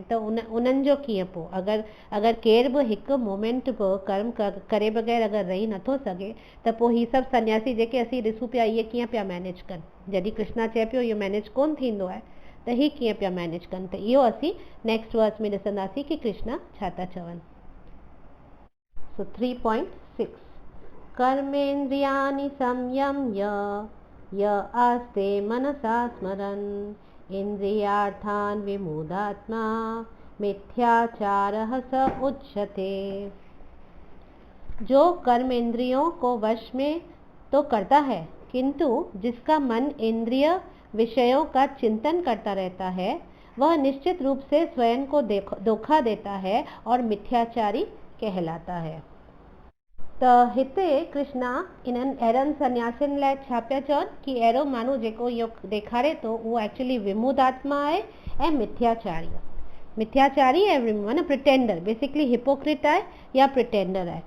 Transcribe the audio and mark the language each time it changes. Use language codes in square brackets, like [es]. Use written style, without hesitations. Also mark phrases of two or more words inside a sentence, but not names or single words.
[sd] त उन्हनि जो कीअं पोइ अगरि केर बि हिकु मोमेंट बि कर्म करे बग़ैर अगरि रही नथो सघे त पोइ हीअ सभु सन्यासी जेके असीं ॾिसूं पिया इहे कीअं पिया मैनेज कनि। जॾहिं कृष्णा चए पियो इहो मैनेज कोन थींदो आहे त हीअ कीअं पिया मैनेज कनि। त इहो असीं [en] next verse [sd] में ॾिसंदासीं कि कृष्णा छा था चवनि। [sa] सो 3.6 कर्मेन्द्रियाणि संयम्य य आस्ते मनसा स्मरन् इंद्रियार्थान् विमूढात्मा मिथ्याचारः स उच्यते। [hi] जो कर्म इंद्रियों को वश में तो करता है किंतु जिसका मन इंद्रिय विषयों का चिंतन करता रहता है वह निश्चित रूप से स्वयं को धोखा देता है और मिथ्याचारी कहलाता है। [sd] त हिते कृष्णा इन्हनि अहिड़नि सन्यासियुनि लाइ छा पिया चवनि कि अहिड़ो माण्हू जेको इहो ॾेखारे थो उहो एक्चुअली विमूढ आत्मा आहे ऐं मिथ्याचारी ऐं माना प्रिटेंडर, [en] basically hypocrite [sd] आहे या प्रिटेंडर आहे।